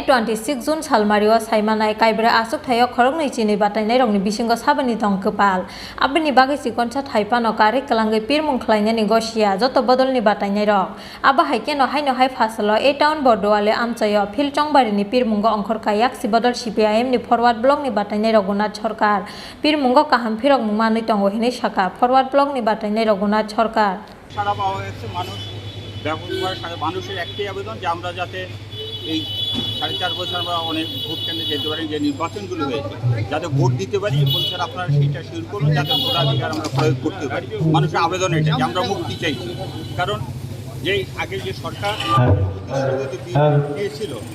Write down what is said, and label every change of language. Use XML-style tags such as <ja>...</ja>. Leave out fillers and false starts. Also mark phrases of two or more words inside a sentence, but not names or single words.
<trp>26 June salmario saimanai kaibra asuk thayo khorokni chini batainai rokni bisingo sabani tongkpal abini bagai sikonsa thaipano kari kalangai Pirmung khlainani gosia joto bodolni batainai rok aba haikeno haino hai fasalo e town Bordoale amchayo Phil Chongbarini Pirmungo Ongkhorka yak sibodol CPIM ni forward block ni batainai Raghunath Sarkar Pirmungo kaham phirok mumani tongo hini saka forward block ni batainai Raghunath সরকার</trp> <bn>সারা পাওয়া গেছে মানুষ ব্যাপকভাবে মানুষের একটাই আবেদন যে আমরা যাতে এই 4.5 বছর আমরা অনেক ভোট কেন্দ্রে যেতে পারি যে নির্বাচনগুলো হয়েছে যাতে ভোট দিতে পারি বলছেন আপনারা সেইটা শুরু করুন যাতে ভোটাধিকার আমরা প্রয়োগ করতে পারি মানুষের আবেদন এটা যে আমরা মুক্তি চাইছি কারণ যে আগে যে সরকার দিয়েছিল</bn>